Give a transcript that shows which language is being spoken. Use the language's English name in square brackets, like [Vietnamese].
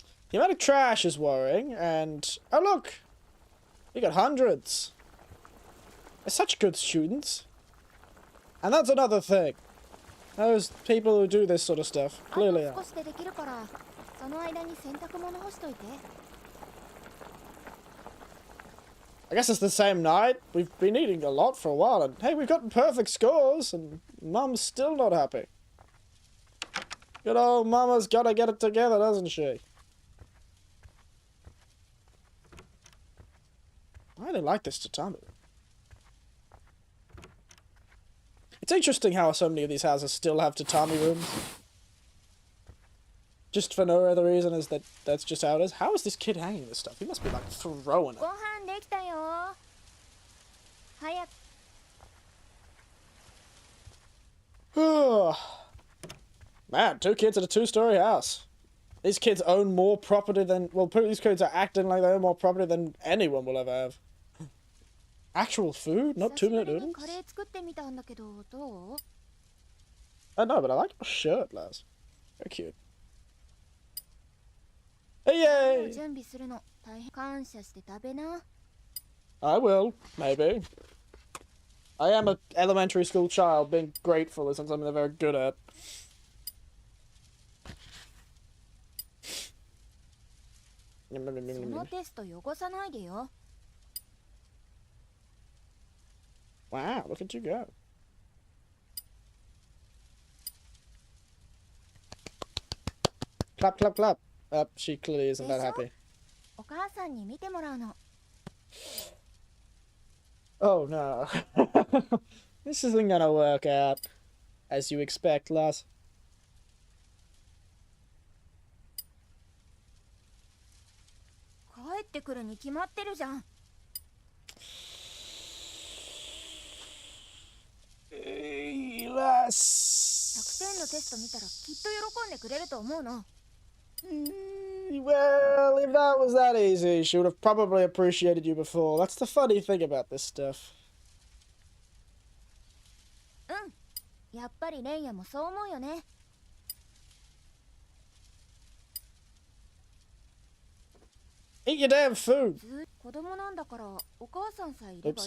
[English] The amount of trash is worrying, and... Oh, look! We got hundreds. They're such good students. And that's another thing. Those people who do this sort of stuff clearly are. [Japanese] その間に洗濯物干しといて。 [English] I guess it's the same night. We've been eating a lot for a while, and hey, we've gotten perfect scores, and Mum's still not happy. Good old Mama's gotta get it together, doesn't she? I really like this tatami. It's interesting how so many of these houses still have tatami rooms. Just for no other reason as that that's just how it is. How is this kid hanging this stuff? He must be like throwing it. [Japanese] ご飯できたよ。早く。 [English] Man, 2 kids in a 2-story house. These kids own more property than... Well, these kids are acting like they own more property than anyone will ever have. Actual food? Not 2-minute noodles? [Japanese] カレー作ってみたんだけど、どう？ [English] I know, but I like your shirt, Laz. Very cute. Hey, yay! [Japanese] 準備するの大変感謝して食べな。 [English] I will, maybe. I am an elementary school child. Being grateful isn't something they're very good at. Wow, look at you go. Clap, clap, clap. She clearly isn't that happy. [Japanese] お母さんに見てもらうの。 [English] Oh no. This isn't gonna work out. As you expect, Laz. [Japanese] 帰ってくるに決まってるじゃん。 [English] Laz. [Japanese] 100点のテスト見たらきっと喜んでくれると思うの。 [English] Well, if that was that easy, she would have probably appreciated you before. That's the funny thing about this stuff. [Japanese] うん。やっぱりレンヤもそう思うよね。 [English] Eat your damn food. [Japanese] 子供なんだからお母さんさえいればい